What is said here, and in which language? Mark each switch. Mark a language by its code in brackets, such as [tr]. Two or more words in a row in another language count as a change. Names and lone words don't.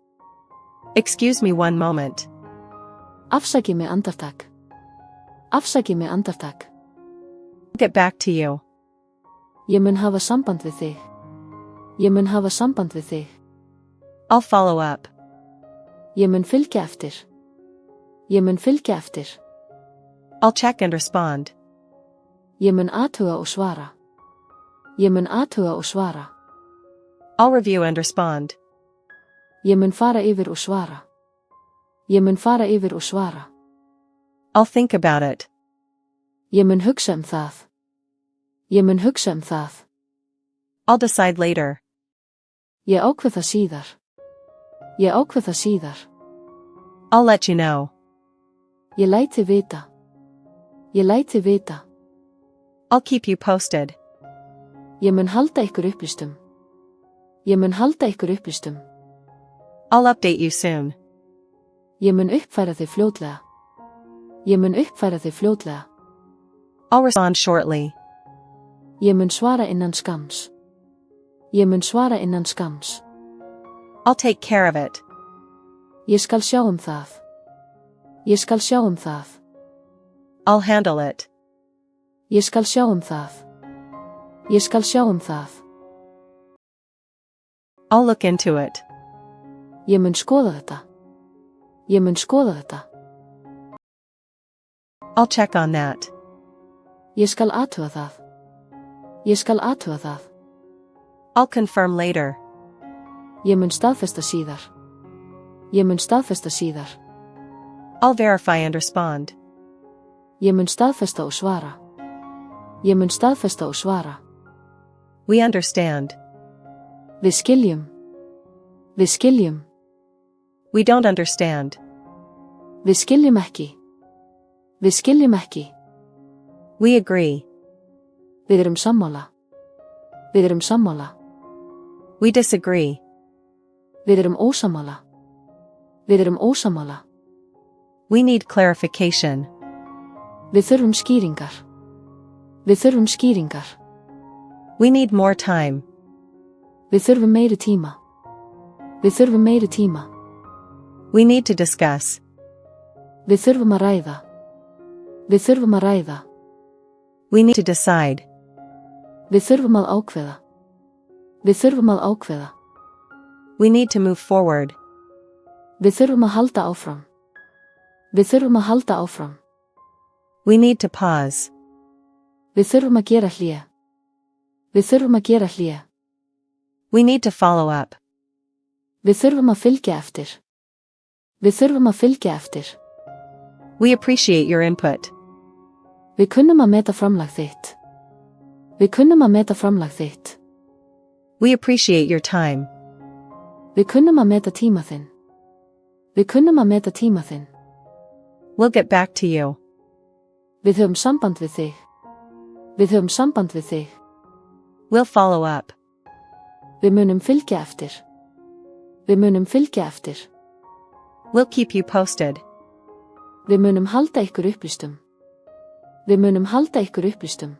[en] Excuse me one moment. [is] Afsakið mig andartak. Afsakið mig andartak. [en] I'll get back to you. [is] Ég mun hafa samband við þig. Ég mun hafa samband við þig. [en] I'll follow up. [is] Ég mun fylgja eftir. Ég mun fylgja eftir. [en] I'll check and respond. [is] Ég mun athuga og svara. Ég mun athuga og svara. [en] I'll review and respond. [is] Ég mun fara yfir og svara. Ég mun fara yfir og svara. [en] I'll think about it. [is] Ég mun hugsa það. Ég mun hugsa það. [en] I'll decide later. [is] Ég ákveð það síðar. Ég ákveð það síðar. [en] I'll let you know. [is] Ég læt þig vita. Ég læt þig vita. [en] I'll keep you posted. [is] Ég mun halda ykkur upplýstum. Ég mun halda ykkur upplýstum. [en] I'll update you soon. [is] Ég mun uppfæra þig fljótlega. Ég mun uppfæra þig fljótlega. [en] I'll respond shortly. [is] Ég mun svara innan skams. Ég mun svara innan skams. [en] I'll take care of it. [is] Ég skal sjá það. Ég skal sjá það. [en] I'll handle it. [is] Ég skal sjá það. Ég skal sjá það. [en] I'll look into it. [is] Ég mun skoða þetta. Ég mun skoða þetta. [en] I'll check on that. [is] Ég skal athuga það. Ég skal athuga það. [en] I'll confirm later. [is] Ég mun staðfesta síðar. Ég mun staðfesta síðar. [en] I'll verify and respond. [is] Ég mun staðfesta og svara. Ég mun staðfesta og svara. [en] We understand. [is] Við skiljum. Við skiljum. [en] We don't understand. [is] Við skiljum ekki. Við skiljum ekki. [en] We agree. [is] Við erum sammála. Við erum sammála. [en] We disagree. [is] Við erum ósammála. Við erum ósammála. [en] We need clarification. [is] Við þurfum skýringar. Við þurfum skýringar. [en] We need more time. [is] Við þurfum meiri tíma. Við þurfum meiri tíma. [en] We need to discuss. [is] Við þurfum að ræða. Við þurfum að ræða. [en] We need to decide. [is] Við þurfum að ákveða. Við þurfum að ákveða. [en] We need to move forward. [is] Við þurfum að halda áfram. Við þurfum að halda áfram. [en] We need to pause. [is] Við þurfum að gera hlé. Við þurfum að gera hlé. [en] We need to follow up. [is] Við þurfum að fylgja eftir. Við þurfum að fylgja eftir. [en] We appreciate your input. [is] Við kunnum að meta framlag þitt. Við kunnum að meta framlag þitt. [en] We appreciate your time. [is] Við kunnum að meta tíma þinn. Við kunnum að meta tíma þinn. [en] We'll get back to you. [is] Við höfum samband við þig. Við höfum samband við þig. [en] We'll follow up. [is] Við munum fylgja eftir. Við munum fylgja eftir. [en] We'll keep you posted. [is] Við munum halda ykkur upplýstum. Við munum halda ykkur upplýstum.